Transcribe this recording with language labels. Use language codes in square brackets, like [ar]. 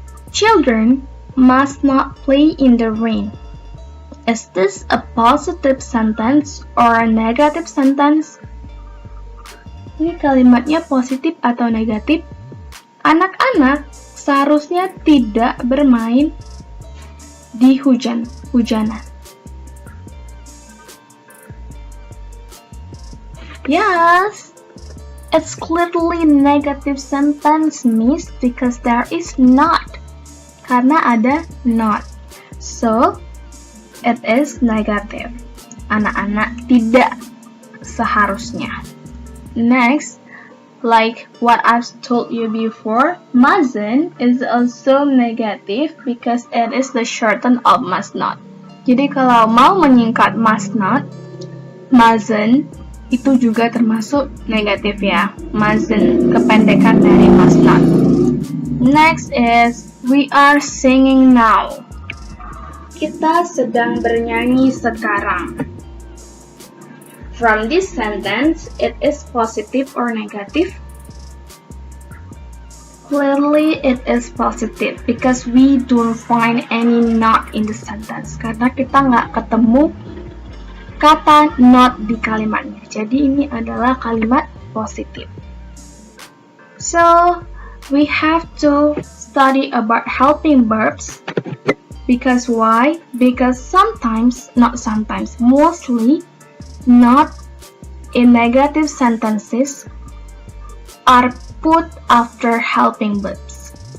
[en] Children must not play in the rain. Is this a positive sentence or a negative sentence? [id] Ini kalimatnya positif atau negatif? Anak-anak seharusnya tidak bermain di hujanan. [en] Yes, it's clearly negative sentence, miss, because there is not. [id] Karena ada not. [en] So, it is negative. [id] Anak-anak tidak seharusnya. [en] Next, like what I've told you before, mustn't is also negative because it is the shorten of must not. [id] Jadi kalau mau menyingkat [en] must not, mustn't [id] itu juga termasuk negatif ya. Mustn't, kependekan dari must not. [en] Next is we are singing now. [id] Kita sedang bernyanyi sekarang. [en] From this sentence, it is positive or negative? Clearly, it is positive because we don't find any not in the sentence. [id] Karena kita nggak ketemu kata not di kalimatnya. Jadi ini adalah kalimat positif. [en] So, we have to study about helping verbs. Because why? Because sometimes, not sometimes, mostly, not in negative sentences are put after helping verbs.